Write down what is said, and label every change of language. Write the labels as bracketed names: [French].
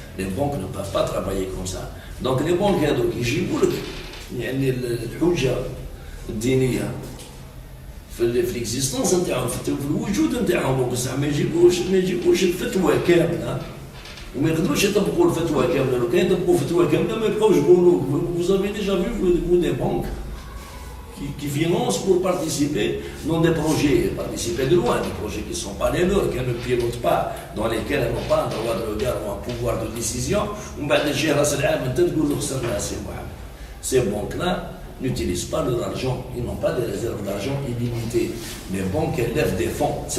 [Arabic] لي بونك نو باف با ترافايي كوم سا. دونك لي بونك هذوك يجيبوا لك يعني الحجه الدينيه في الاكزيستونس نتاعهم، في الوجود نتاعهم، بصح ما يجيبوش الفتوى كامله وما يقدروش يطبقوا الفتوى كامله. لو كان يطبقوا فتوى كامله ما يبقاوش يقولوا. [French] Vous avez déjà vu des banques qui financent pour participer dans des projets, participer de loin, des projets qui ne sont pas les leurs, qu'elles ne pilotent pas, dans lesquels elles n'ont pas un droit de regard ou un pouvoir de décision. [Arabic] ومن بعد تجي راس العام انت تقول له خسرنا سي محمد. [French] Ces banques-là n'utilisent pas leur argent, ils n'ont pas des réserves d'argent illimitées. Les banques elles lèvent des fonds.